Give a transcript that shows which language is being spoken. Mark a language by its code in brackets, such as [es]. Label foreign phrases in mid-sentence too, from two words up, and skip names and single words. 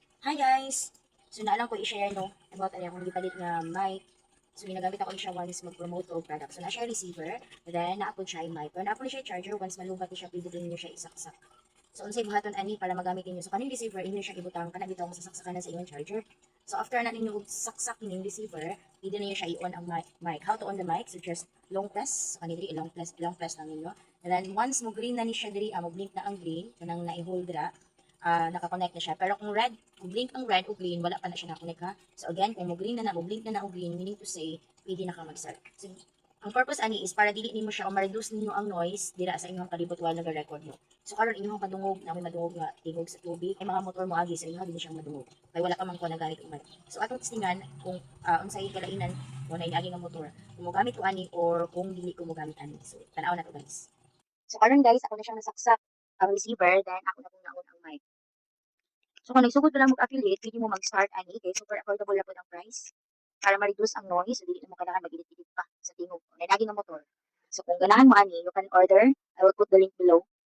[en] Hi guys! [ceb] So naalang ko i-share no about ano akong gipalit nga mic. So ginagamit ako siya once mag-promote og product. So na siya receiver, then naa-upload siya yung mic. Pero na-upload siya yung charger once malubat siya pwede din niyo siya isaksak. So unsay buhaton ani para magamit ninyo. So kaning receiver inyo siya ibutang kana bitaw mo sasaksakan na sa inyong charger. So after na ninyo saksak ning receiver, pwede niyo siya i-on ang mic. [en] How to on the mic? [ceb] So [en] just long press. [ceb] So kanini [en] long press [ceb] lang ninyo. And then once mo green na ni siya diri, mo blink na ang green, kanang na-hold dira, naka-connect na siya. Pero kung blink ang red o green, wala pa na siya na-connect ha. So again, kung mo-blink na o blink na o green, [en] meaning to say, [ceb] pwede na ka mag-start. So, ang purpose ani is para dili nimo siya o ma-reduce ninyo ang noise dira sa inyong palibot while nag-record mo. So karon inyong madungog na may madungog nga tigog sa tubig, ay mga motor mo agi sa inyo dili siyang madungog. Kay wala ka man ko nagamit og mic. So atong testingan kung unsay kalainan mo na agi nga motor. Kung mo gamit ko ani or kung dili ko mo gamit ani. So tanaw na to guys. So karon guys, ako na siyang nasaksak ang receiver, then ako na kung naon ang mic. So kung nagsugod ka lang mag-affiliate, pwede mo mag-start ani kay [en] super affordable [ceb] na po ang price para ma-reduce ang noise, so dili na mo kailangan mag-edit-edit pa sa tingog. May lagi ng motor. So kung ganahan mo ani, [en] you can order. I will put the link below.